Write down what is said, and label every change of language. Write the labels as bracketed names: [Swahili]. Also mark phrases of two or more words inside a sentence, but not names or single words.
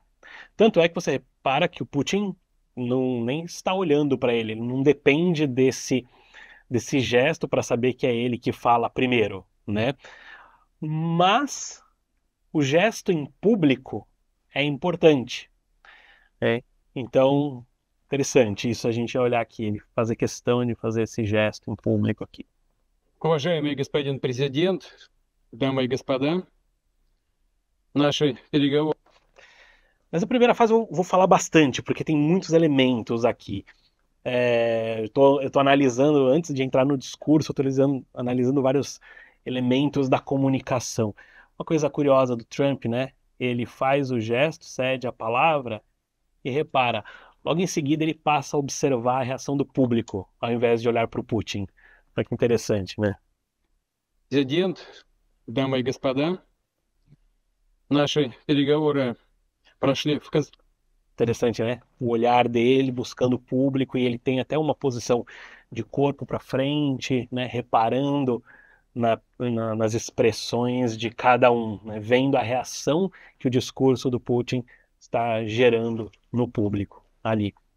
[Portuguese] Tanto é que você repara que o Putin não nem está olhando para ele não depende desse gesto para saber que é ele que fala primeiro, né? Mas o gesto em público é importante. É. Então, interessante isso a gente olhar aqui, ele fazer questão de fazer esse gesto em público aqui. [Russian] уважаемый господин президент, дамы и господа, наши переговоры [Portuguese] Mas a primeira fase eu vou falar bastante, porque tem muitos elementos aqui. Eu tô analisando, antes de entrar no discurso, eu tô analisando vários elementos da comunicação. Uma coisa curiosa do Trump, né? Ele faz o gesto, cede a palavra e repara, logo em seguida ele passa a observar a reação do público, ao invés de olhar para o Putin. Olha que interessante, né? [Russian] президент, дамы и господа, наши переговоры прошли в [Portuguese] Interessante, né? O olhar dele buscando o público e ele tem até uma posição de corpo para frente, né? Reparando nas expressões de cada um, né? Vendo a reação que o discurso do Putin está gerando no público ali.